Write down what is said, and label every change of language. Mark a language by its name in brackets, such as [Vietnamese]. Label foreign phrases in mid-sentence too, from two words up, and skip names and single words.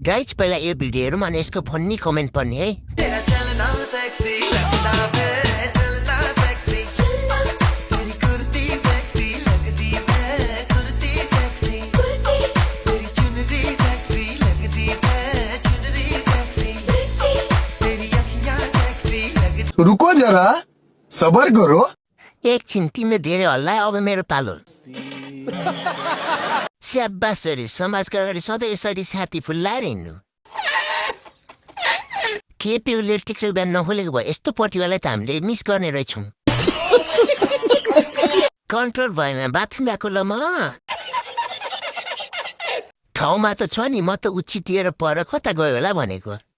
[Nepali] गाइज पहिला यो भिडियो हेरौँ अनि यसको [English] funny comment [Nepali] पढ्ने है। [Hindi] तेरा चलना सेक्सी लगता है, चलना सेक्सी, तेरी कुर्ती सेक्सी लगती है, कुर्ती सेक्सी, तेरी चुनरी सेक्सी लगती है, चुनरी सेक्सी, तेरी अखियां सेक्सी लगती। रुको जरा सबर करो। [Nepali] एकछिन तिमीले धेरै हल्लायो, अब मेरो पालो। स्याबास छोरी, समाजका अगाडि सधैँ यसरी साथी फुल्लाएर हिँड्नु। केपी उसले टिकटक ब्यान्ड नखोलेको भयो, यस्तो पटिवालाई त हामीले मिस गर्ने रहेछौँ। कन्ट्रोल भएन बाथरुम गएको ल म ठाउँमा त छ नि, म त उछिटिएर पर कता गयो होला भनेको।